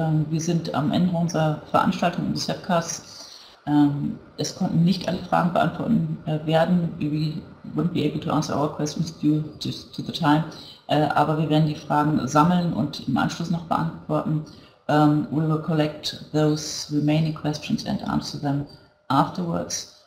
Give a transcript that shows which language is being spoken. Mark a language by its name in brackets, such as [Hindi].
[German] Wir sind am Ende unserer Veranstaltung des Webcasts. Es konnten nicht alle Fragen beantworten werden. [English] We wouldn't be able to answer our questions due to the time. [German] Aber wir werden die Fragen sammeln und im Anschluss noch beantworten. [English] We will collect those remaining questions and answer them afterwards.